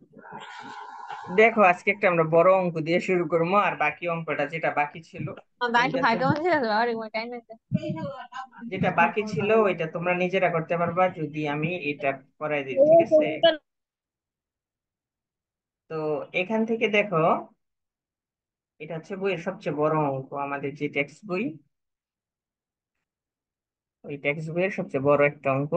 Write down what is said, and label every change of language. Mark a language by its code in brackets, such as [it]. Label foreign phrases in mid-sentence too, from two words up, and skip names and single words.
[bn] দেখো, আজকে একটা আমরা বড় অঙ্ক দিয়ে শুরু করবো, আর বাকি অঙ্কটা যেটা বাকি ছিল [pt] Vai, [bn] ওইটা [pt] vai, [bn] তো, [pt] que eu não sei agora, eu caí nessa. [bn] যেটা বাকি ছিল ওইটা তোমরা নিজেরা করতে পারবা যদি আমি এটা করাই দিই, ঠিক আছে? তো এখান থেকে দেখো, এটা হচ্ছে বইয়ের সবচেয়ে বড় অঙ্ক, আমাদের যে টেক্সট বই, ওই টেক্সট বইয়ের সবচেয়ে বড় একটা অঙ্ক।